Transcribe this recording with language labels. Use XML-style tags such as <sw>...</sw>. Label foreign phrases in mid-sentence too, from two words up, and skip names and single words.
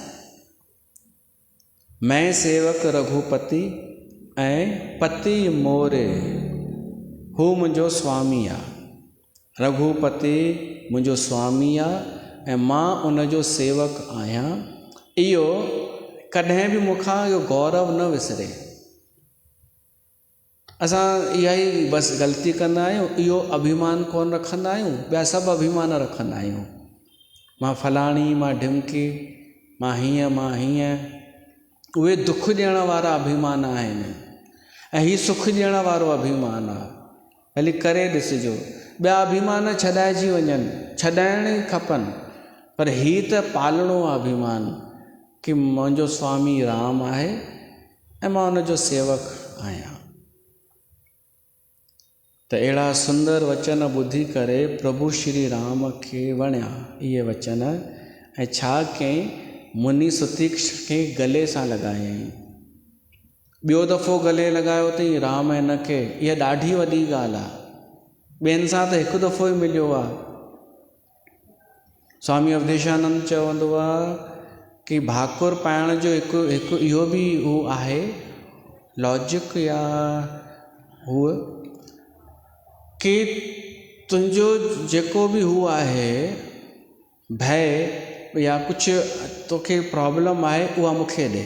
<awa>मैं सेवक रघुपति ऐं पति मोरे,</awa> <sd>हू मुंहिंजो स्वामी आहे। रघुपति मुंहिंजो स्वामी आहे ऐं मां उनजो सेवक आहियां। इहो कॾहिं बि मूंखां इहो गौरव न विसरे। असां इहा ई बसि ग़लती कंदा आहियूं, इहो अभिमान कोन रखंदा आहियूं, ॿिया सभु अभिमान रखंदा आहियूं। मां फलाणी, मां ढिमकी, मां हीअं, मां हीअं। उहे दुख ॾियण वारा अभिमान आहिनि ऐं हीउ सुख ॾियण वारो अभिमान आहे। हली करे ॾिसिजो, ॿिया अभिमान छॾाइजी वञनि, छॾाइण ई खपनि, पर हीउ त पालणो आहे अभिमान कि मुंहिंजो स्वामी राम आहे ऐं मां उनजो सेवक आहियां। त अहिड़ा सुंदर वचन ॿुधी करे प्रभु श्री राम खे वणिया इहे वचन, ऐं छा कयईं, मुनि सुतीक्षण खे गले सां लॻायईं। ॿियो दफ़ो गले लॻायो अथई राम हिन खे। इहा ॾाढी वॾी ॻाल्हि आहे। ॿियनि सां त हिकु दफ़ो ई मिलियो आहे। स्वामी अवधेशानंद चवंदो आहे कि भाकुर पाइण जो हिकु इहो बि हू आहे लॉजिक या हूअ कि तुंहिंजो जेको बि हू आहे भय या कुझु तोखे प्रॉब्लम आहे उहा मूंखे ॾे।</sd>